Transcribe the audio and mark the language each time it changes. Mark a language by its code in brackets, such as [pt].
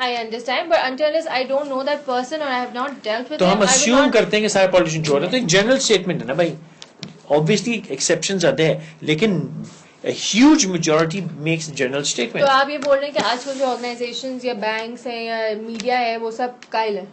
[en] I understand, but until I don't know that person or I have not dealt with [ur] تو [en] him, [ur] ہم assume کرتے ہیں کہ سارے پولیٹیشین چور ہیں. تو ایک جنرل اسٹیٹمنٹ ہے نا بھائی. [en] Obviously exceptions are there, لیکن a huge majority makes general statement. [ur] تو آپ یہ بول رہے ہیں کہ آج کل جو آرگنائزیشنز یا بینکس ہیں یا میڈیا ہے وہ سب قائل ہے.